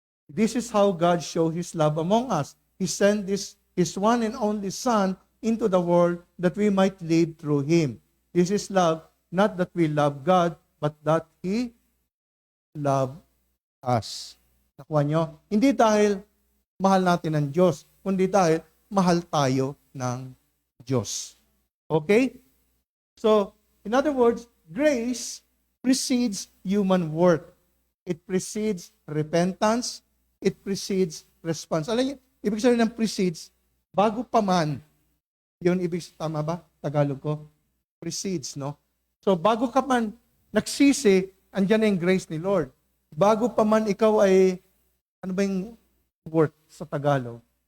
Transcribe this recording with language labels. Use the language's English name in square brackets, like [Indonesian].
[English] This is how God showed His love among us. He sent His one and only Son into the world that we might live through Him. This is love, not that we love God, but that He loved us. [Filipino] Nakuha nyo? Hindi dahil mahal natin ang Diyos, kundi dahil mahal tayo ng Diyos. Okay? [English] So, in other words, grace precedes human work. It precedes repentance. It precedes response. [Filipino] Alam niyo, ibig sabihin ng precedes, bago pa man, yun ibig, tama ba? Tagalog ko? Precedes, no? So, bago ka man nagsisi, andyan na yung grace ni Lord. Bago pa man ikaw ay, ano ba yung word sa Tagalog?